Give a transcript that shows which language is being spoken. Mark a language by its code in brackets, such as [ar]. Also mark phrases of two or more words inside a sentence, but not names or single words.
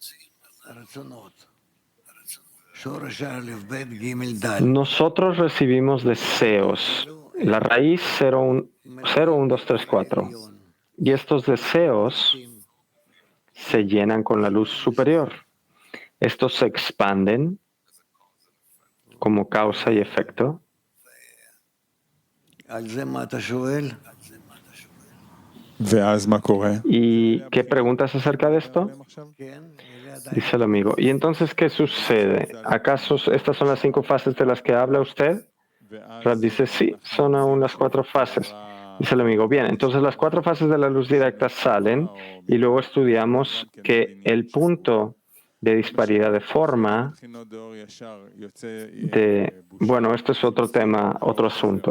[es] Nosotros recibimos deseos. La raíz 0, 1, 2, 3, 4. Y estos deseos se llenan con la luz superior. Estos se expanden como causa y efecto. [he] ואז מה קורה? [es] ¿Y qué preguntas acerca de esto? Dice el amigo. ¿Y entonces qué sucede? ¿Acaso estas son las 5 fases de las que habla usted? Rab dice, sí, son aún las 4 fases. Dice el amigo, bien, entonces las 4 fases de la luz directa salen y luego estudiamos que el punto de disparidad de forma bueno, esto es otro tema, otro asunto.